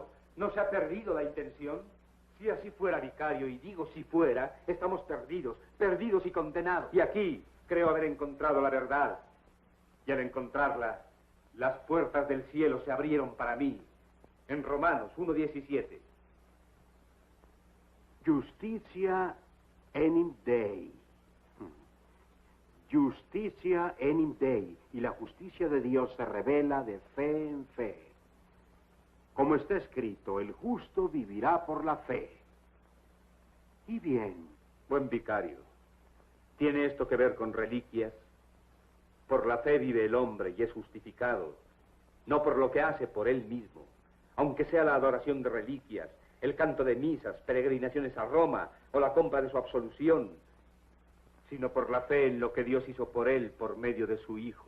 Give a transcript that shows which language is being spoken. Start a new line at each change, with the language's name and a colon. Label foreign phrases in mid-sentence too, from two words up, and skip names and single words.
Spanish: ¿No se ha perdido la intención? Si así fuera, vicario, y digo si fuera, estamos perdidos, perdidos y condenados. Y aquí creo haber encontrado la verdad. Y al encontrarla, las puertas del cielo se abrieron para mí. En Romanos 1:17.
Latin: Justitia enim Dei. Justitia enim Dei.
Spanish: Y la justicia de Dios se revela de fe en fe. Como está escrito, el justo vivirá por la fe. Y bien, buen vicario, ¿tiene esto que ver con reliquias? Por la fe vive el hombre y es justificado, no por lo que hace por él mismo, aunque sea la adoración de reliquias, el canto de misas, peregrinaciones a Roma o la compra de su absolución, sino por la fe en lo que Dios hizo por él por medio de su Hijo.